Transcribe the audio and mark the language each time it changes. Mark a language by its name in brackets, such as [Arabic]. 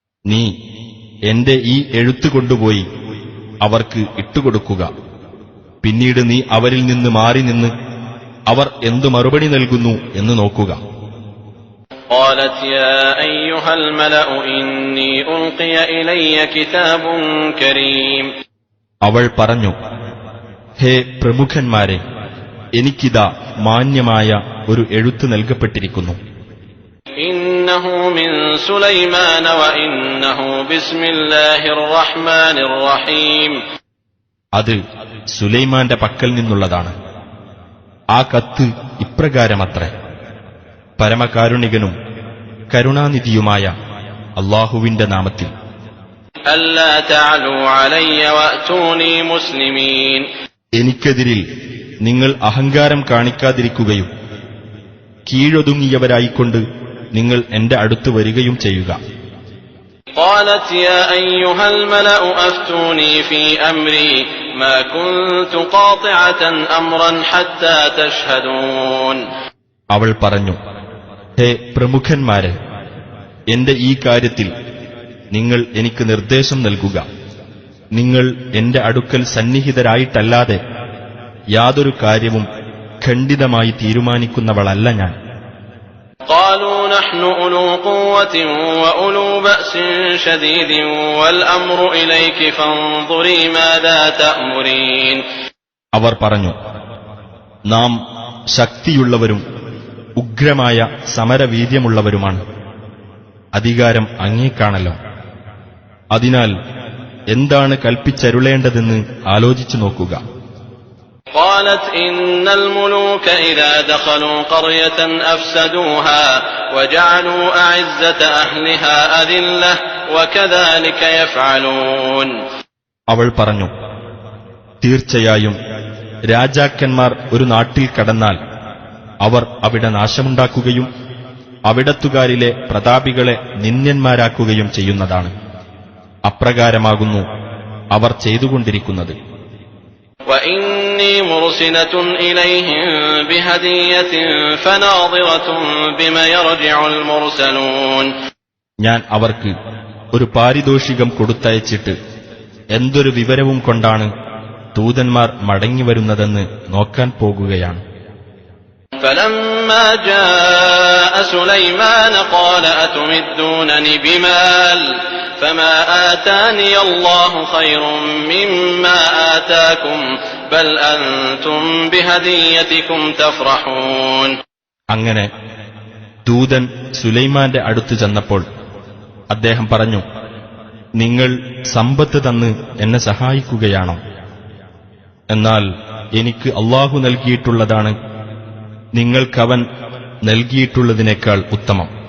[Malayalam] നീ എന്റെ ഈ എഴുത്ത് കൊണ്ടുപോയി അവർക്ക് ഇട്ടുകൊടുക്കുക. പിന്നീട് നീ അവരിൽ നിന്ന് മാറി നിന്ന് അവർ എന്തു മറുപടി നൽകുന്നു എന്ന് നോക്കുക. [Arabic] قالت يا أيها الملأ إني ألقي إلي كتاب كريم. [Malayalam] അവൾ പറഞ്ഞു, ഹേ പ്രമുഖന്മാരെ, എനിക്കിതാ മാന്യമായ ഒരു എഴുത്ത് നൽകപ്പെട്ടിരിക്കുന്നു. [Arabic] إنه من سليمان وإنه بسم الله الرحمن الرحيم. [Malayalam] അത് സുലൈമാന്റെ പക്കൽ നിന്നുള്ളതാണ്. ആ കത്ത് ഇപ്രകാരമത്രേ: പരമകാരുണികനും കരുണാനിധിയുമായ അല്ലാഹുവിന്റെ നാമത്തിൽ. [Arabic] അല്ലാ തഅലൂ അലയ്യ വഅതൂനി മുസ്ലിമീൻ. [Malayalam] എനിക്കെതിരിൽ നിങ്ങൾ അഹങ്കാരം കാണിക്കാതിരിക്കുകയും കീഴൊതുങ്ങിയവരായിക്കൊണ്ട് നിങ്ങൾ എന്റെ അടുത്ത് വരികയും ചെയ്യുക. [Arabic] قالت يا أيها الملأ أفتوني في أمري ما كنت قاطعة أمرا حتى تشهدون. [Malayalam] അവൾ പറഞ്ഞു, ഹേ പ്രമുഖന്മാരെ, എന്റെ ഈ കാര്യത്തിൽ നിങ്ങൾ എനിക്ക് നിർദ്ദേശം നൽകുക. നിങ്ങൾ എന്റെ അടുക്കൽ സന്നിഹിതരായിട്ടല്ലാതെ യാതൊരു കാര്യവും ഖണ്ഡിതമായി തീരുമാനിക്കുന്നവളല്ല ഞാൻ. [Arabic] قالوا نحن أولو قوة وأولو بأس شديد والأمر إليك فانظري ماذا تأمرين. [Malayalam] അവർ പറഞ്ഞു, നാം ശക്തിയുള്ളവരും ഉഗ്രമായ സമരവീര്യമുള്ളവരുമാണ്. അധികാരം അങ്ങേക്കാണല്ലോ. അതിനാൽ എന്താണ് കൽപ്പിച്ചരുളേണ്ടതെന്ന് ആലോചിച്ചു നോക്കുക. [Arabic] قالت إن الملوك إذا دخلوا قرية أفسدوها وجعلوا أعزة أهلها أذلة وكذلك يفعلون. [Malayalam] അവൾ പറഞ്ഞു, തീർച്ചയായും രാജാക്കന്മാർ ഒരു നാട്ടിൽ കടന്നാൽ അവർ അവിടെ നാശമുണ്ടാക്കുകയും അവിടത്തുകാരിലെ പ്രതാപികളെ നിന്ദ്യന്മാരാക്കുകയും ചെയ്യുന്നതാണ്. അപ്രകാരമാകുന്നു അവർ ചെയ്തുകൊണ്ടിരിക്കുന്നത്. [Arabic] وإني مرسلة إليهم بهدية فناظرة بما يرجع المرسلون. [Malayalam] ഞാൻ അവർക്ക് ഒരു പാരിതോഷികം കൊടുത്തയച്ചിട്ട് എന്തൊരു വിവരവും കൊണ്ടാണ് ദൂതന്മാർ മടങ്ങിവരുന്നതെന്ന് നോക്കാൻ പോകുകയാണ്. [Arabic] فلما جاء سليمان قال أتمدونني بمال فما آتاني الله خير مما آتاكم بل أنتم بهديتكم تفرحون. [Malayalam] അങ്ങനെ ദൂതൻ സുലൈമാന്റെ അടുത്ത് ചെന്നപ്പോൾ അദ്ദേഹം പറഞ്ഞു, നിങ്ങൾ സമ്പത്ത് തന്ന് എന്നെ സഹായിക്കുകയാണോ? എന്നാൽ എനിക്ക് അല്ലാഹു നൽകിയിട്ടുള്ളതാണ് നിങ്ങൾക്കവൻ നൽകിയിട്ടുള്ളതിനേക്കാൾ ഉത്തമം.